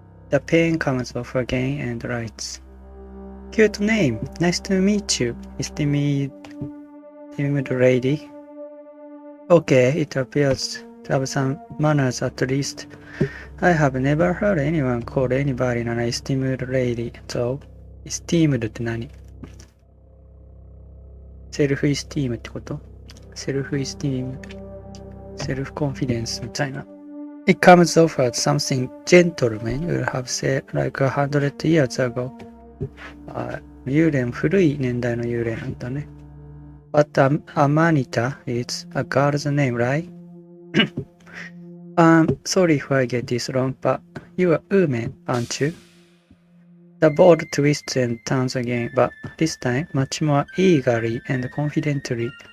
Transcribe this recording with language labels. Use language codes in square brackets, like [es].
[en] The pen comes off again and writes. Cute name. Nice to meet you, esteemed lady. Okay, it appears to have some manners at least. I have never heard anyone call anybody an esteemed lady, though. [ja] esteemed って何？セルフイスティームってこと？セルフイスティーム、セルフコンフィデンスみたいな。 [en] It comes off as something gentlemen would have said like 100 years ago. [ja] 幽霊、古い年代の幽霊なんだね。 [en] But Amanita is a girl's name, right? Sorry if I get this wrong, but you're a woman, aren't you? The board twists and turns again, but this time much more eagerly and confidently.